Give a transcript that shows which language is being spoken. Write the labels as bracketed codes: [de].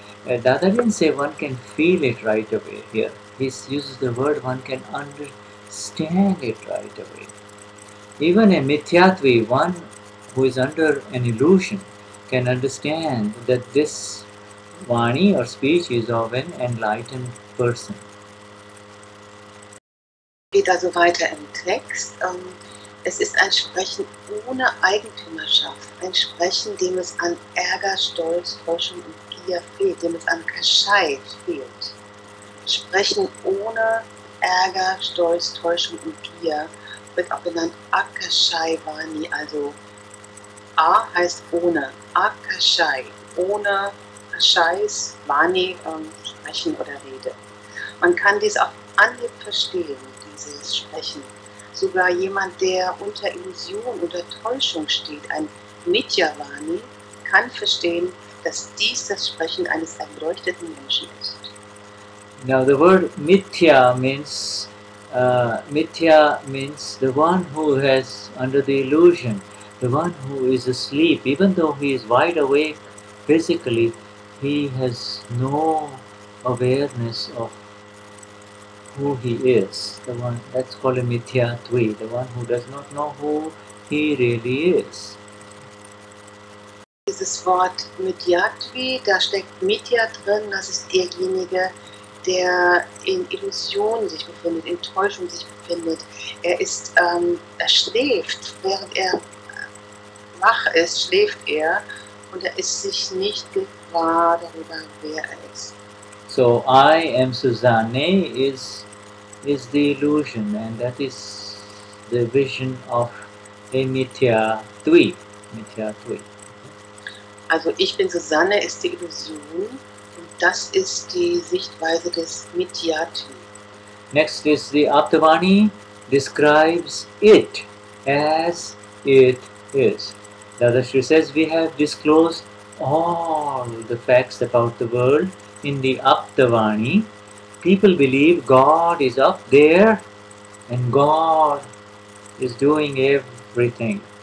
[en] Dada didn't say one can feel it right away here. He uses the word one can understand it right away. Even a mithyatvi, one who is under an illusion, can understand that this Vani or speech is of an enlightened person. [de] Geht also weiter im Text. Es ist ein Sprechen ohne Eigentümerschaft, ein Sprechen, dem es an Ärger, Stolz, Täuschung und Gier fehlt, dem es an Kashai fehlt. Sprechen ohne Ärger, Stolz, Täuschung und Gier wird auch genannt Akashai Vani, also A heißt ohne, Akashai, ohne Kashais, Vani, Sprechen oder Rede. Man kann dies auf Anhieb verstehen, dieses Sprechen. Sogar jemand, der unter Illusion oder Täuschung steht, ein Mithyavani, kann verstehen, dass dies das Sprechen eines erleuchteten Menschen ist. [en] Now the word mithya means the one who has under the illusion. The one who is asleep, even though he is wide awake physically, he has no awareness of who he is. The one that's called a mithyatvi, the one who does not know who he really is. [de] Dieses Wort Mityatvi, da steckt Mitya drin, das ist derjenige, der in Illusion sich befindet, in Täuschung sich befindet. Er schläft, während er wach ist, schläft er und er ist sich nicht gewahr darüber, wer er ist. [en] So I am Susanne is the illusion, and that is the vision of a mithyatvi. [de] Also ich bin Susanne ist die Illusion und das ist die Sichtweise des Mityatvi. [en] Next is the Aptavani describes it as it is. Dadashri says we have disclosed all the facts about the world in the Aptavani. People believe God is up there and God is doing everything.